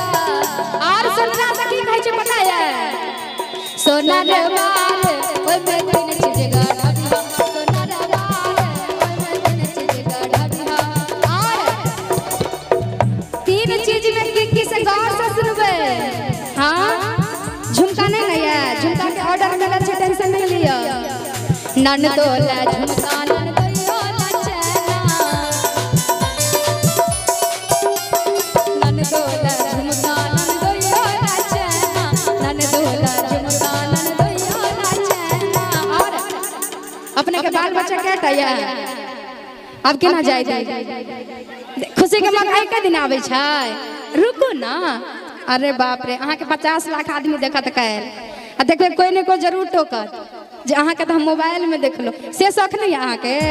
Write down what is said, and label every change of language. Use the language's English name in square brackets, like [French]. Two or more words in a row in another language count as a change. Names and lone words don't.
[Maithili] और सोनरा से की कहै छै पता है? सोना रे माल ओय में तीन चीज गढ़बिहा, सोना रे माल ओय में तीन चीज गढ़बिहा। और तीन चीज में की से गौर से सुनबे। हाँ झुमका नहीं है, झुमका के ऑर्डर मिलल छै, टेंशन नहीं लियो। नन दोला झुमका नन दोला चना, नन दोला झुमका नन दोला चना, नन दोला झुमका नन दोला चना। और अपने के बाल बच्चा केटा है? अब केना जाय दे? खुशी के मौका एक दिन आबै छै, रुकू ना। अरे बाप रे अहाँ के 50 लाख आदमी देखत कैल आ देखबे कोई ने कोई जरूर टोकत जे अहाँ के तो हम मोबाइल में देख लो, से शौक नहीं है अहाँ के?